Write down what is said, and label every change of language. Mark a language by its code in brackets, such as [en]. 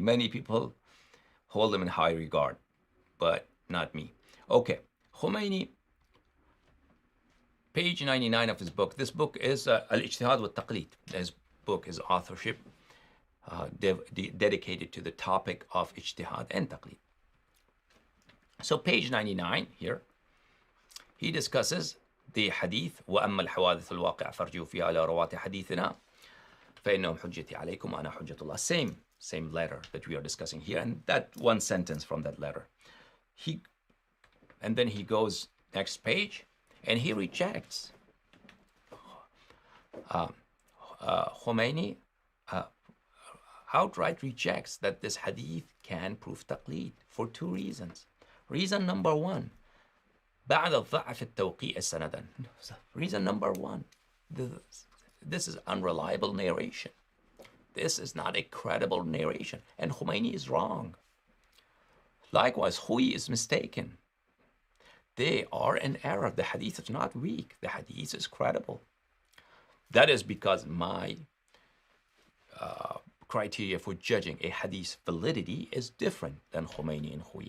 [en] Many people hold him in high regard, but not me. Okay, Khomeini page 99 of his book. This book is Al-Ijtihad wa Taqlid. His book is authorship dedicated to the topic of Ijtihad and Taqlid. So page 99 here, he discusses the hadith [ar] وأما الحوادث الواقعة فارجعوا فيها إلى رواة حديثنا فإنهم حجتي عليكم وأنا حجة الله. [en] Same letter that we are discussing here, and that one sentence from that letter. And then he goes next page, and he rejects Khomeini outright rejects that this hadith can prove taqlid for two reasons. Reason number one, [ar] بعد الضعف التوقيع سندا. [en] Reason number one, this is unreliable narration. This is not a credible narration, and Khomeini is wrong. Likewise, Hui is mistaken. They are in error. The hadith is not weak. The hadith is credible. That is because my criteria for judging a hadith's validity is different than Khomeini and Hui.